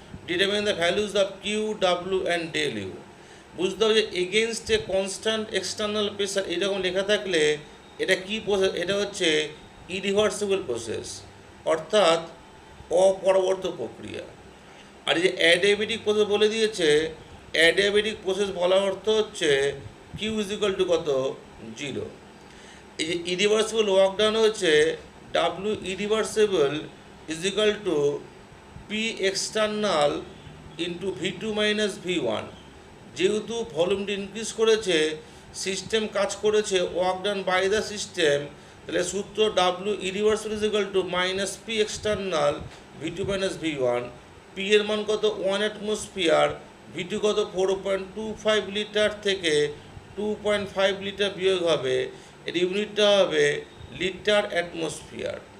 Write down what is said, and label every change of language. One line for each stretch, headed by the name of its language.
English: Determine the values of Q, W and del U.
Bangla: বুঝতে হবে যে against a constant external pressure এরকম লেখা থাকলে এটা কি প্রসেস? এটা হচ্ছে ইরিভার্সিবল প্রসেস, অর্থাৎ অপরবর্ত প্রক্রিয়া। আর এই যে অ্যাডিয়াবেটিক প্রসেস বলে দিয়েছে, অ্যাডিয়াবেটিক প্রসেস বলার অর্থ হচ্ছে কিউ ইজ ইকুয়াল টু কত? 0।
English: এই যে irreversible work done হচ্ছে W irreversible is equal to P external into V2 minus V1.
Bangla: যেহেতু ভলিউমটি ইনক্রিজ করেছে, সিস্টেম কাজ করেছে,
English: work done by the system,
Bangla: তাহলে সূত্র
English: W irreversible is equal to minus P external V2 minus V1.
Bangla: P এর মান কত? 1 অ্যাটমসফিয়ার। V2 কত? 4.25 লিটার থেকে 2.5 লিটার বিয়োগ হবে, এর ইউনিটটা হবে লিটার অ্যাটমসফিয়ার।